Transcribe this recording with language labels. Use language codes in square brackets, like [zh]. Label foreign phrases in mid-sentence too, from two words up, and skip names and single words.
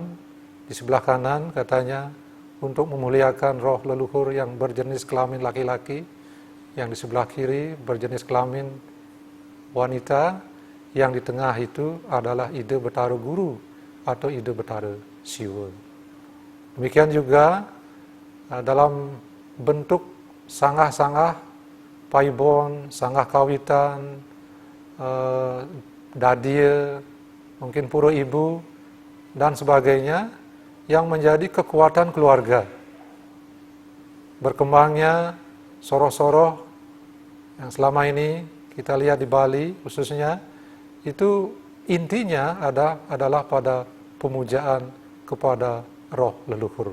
[id] Di sebelah kanan katanya untuk memuliakan roh leluhur yang berjenis kelamin laki-laki, yang di sebelah kiri berjenis kelamin wanita, yang di tengah itu adalah Ida Betara Guru atau Ida Betara Siwa. Demikian juga dalam bentuk sanggah-sanggah paibon, sanggah kawitan, dadia, mungkin pura ibu, dan sebagainya, yang menjadi kekuatan keluarga. Berkembangnya soroh-soroh yang selama ini kita lihat di Bali khususnya, itu intinya adalah pada pemujaan kepada roh leluhur.